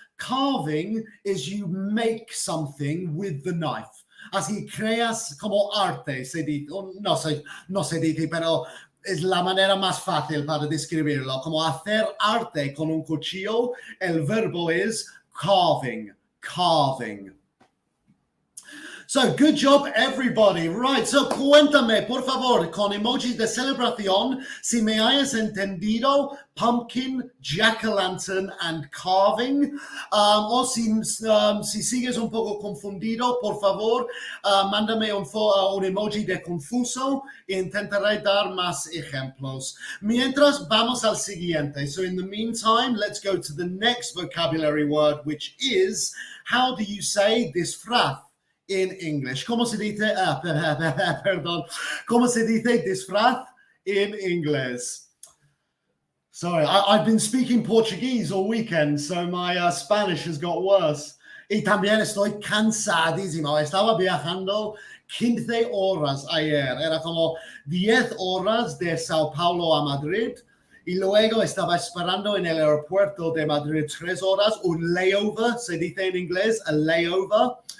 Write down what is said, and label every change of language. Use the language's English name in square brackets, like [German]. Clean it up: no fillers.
[English] Carving is you make something with the knife. [Spanish] Así creas como arte, se dice, no se dice, pero es la manera más fácil para describirlo. Como hacer arte con un cuchillo, el verbo es carving, carving. [English] So, good job, everybody. Right, so [Spanish] cuéntame, por favor, con emojis de celebración, si me hayas entendido pumpkin, jack-o'-lantern, and carving. O si sigues un poco confundido, por favor, mándame un emoji de confuso e intentaré dar más ejemplos. Mientras, vamos al siguiente. [English] So, in the meantime, let's go to the next vocabulary word, which is, how do you say disfraz in English? [Spanish] ¿Cómo se dice? Perdón. ¿Cómo se dice disfraz in inglés? [English] Sorry, I've been speaking Portuguese all weekend, so my Spanish has got worse. [Spanish] Y también estoy cansadísimo. Estaba viajando 15 horas ayer. Era como 10 horas de Sao Paulo a Madrid. Y luego estaba esperando en el aeropuerto de Madrid 3 horas, un layover, se dice en inglés, a layover.